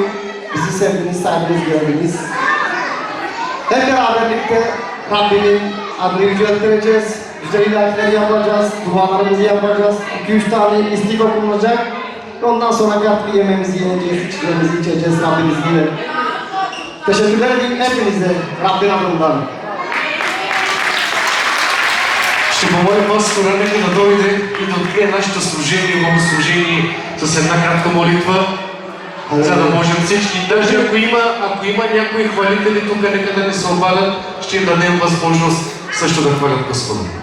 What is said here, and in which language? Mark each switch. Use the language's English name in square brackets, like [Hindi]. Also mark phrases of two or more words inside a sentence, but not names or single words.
[Turkish] Bizi sevdiniz, saydınız, gördünüz. Hep beraberlikte Rabbimin adını yücelttireceğiz. Güzel ilahileri yapacağız, dualarımızı yapacağız. 2-3 tane istik okunacak. Ondan sonra artık yemeğimizi yiyeceğiz, içeceğimizi içeceğiz Rabbimiz yine. Teşekkürler edeyim hepinize Rabbin adından. [Bulgarian] Ще помоля пастора, нека да дойде и да открие нашето служение, богослужение с една кратка молитва, за да можем всички, даже ако има някои хвалители тук, нека да не се обадят, ще им дадем възможност също да хвалят Господа.